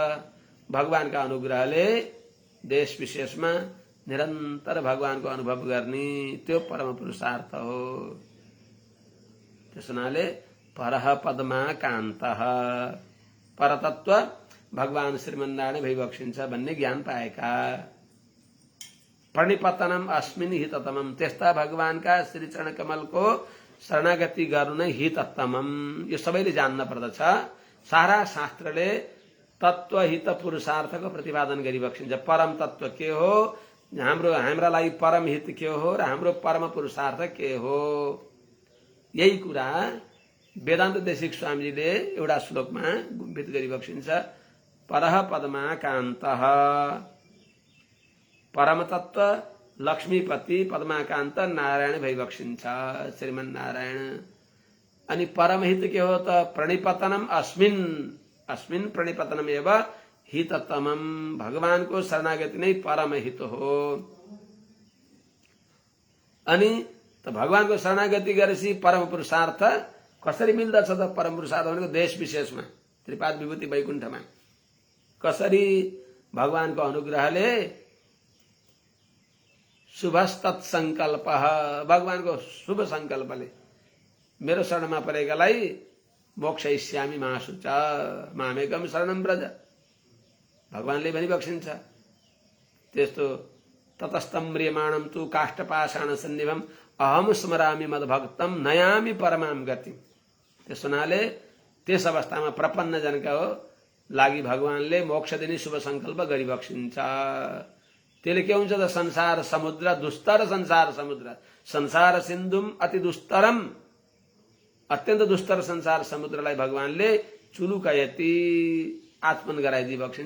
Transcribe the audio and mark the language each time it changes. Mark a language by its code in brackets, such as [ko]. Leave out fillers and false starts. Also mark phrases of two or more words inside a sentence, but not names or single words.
[ne] भगवान का अनुग्रहले देश विशेषमा निरन्तर भगवान को अनुभव गर्ने त्यो परम पुरुषार्थ हो। त्यस हुनाले [sa] परह पदमा कान्तः [ne] परतत्व भगवान श्रीमन्नारायण भइबक्सिन्छ भन्ने ज्ञान पाएका। [sa] प्रणिपतनम अस्मिन् हिततमम [ne] त्यस्ता भगवान का श्री चरण कमल को शरणागति गर्नु नै हिततमम। यो सबैले जान्न पर्दछ। सारा शास्त्रले तत्व हित पुरुषार्थको प्रतिपादन गरिबक्सिन्छ। परम तत्व के हो, हाम्रा लागि परम हित के हो र हाम्रो परम पुरुषार्थ के हो, यही कुरा वेदान्त देशिक स्वामीजीले एउटा श्लोकमा गुम्फित गरिबक्सिन्छ। [sa] परह पदमा कान्तः [ne] परम तत्व लक्ष्मीपति पद्माकान्त नारायण भइबक्सिन्छ श्रीमन् नारायण। अनि परम हित के हो त? [sa] प्रणिपतनम अस्मिन् अस्मिन् प्रणिपतनम एव हिततमम [ne] भगवान को शरणागति नै परम हित हो। अनि त भगवान को शरणागति गरेपछि परम पुरुषार्थ कसरी मिल्दछ त? परम पुरुषार्थ भनेको देश विशेषमा त्रिपाद विभूति वैकुण्ठमा कसरी भगवान को अनुग्रहले शुभस्तत्संकल्प भगवान को शुभ संकल्पले मेरो शरणमा परेकालाई [sa] मोक्षयिष्यामि माशुच मामेकम शरणं व्रज [ne] भगवानले भनिबक्सिन्छ। [sa] त्यस्तो ततस्तं म्रियमाणं तु काष्ठपाषाण सन्निभम अहम स्मरामि मद्भक्तम नयामि परमाम गति। [ne] त्यस हुनाले त्यस अवस्थामा प्रपन्न जनका हो लागि भगवानले मोक्ष दिने शुभ संकल्प गरिबक्सिन्छ। त्यसले के हुन्छ त? संसार समुद्र दुस्तर संसार समुद्र [sa] संसार सिन्धुम अति दुस्तरम [ne] अत्यन्त दुस्तर संसार समुद्रलाई भगवानले चुलुका यति आचमन गराइदिबक्सिन्छ।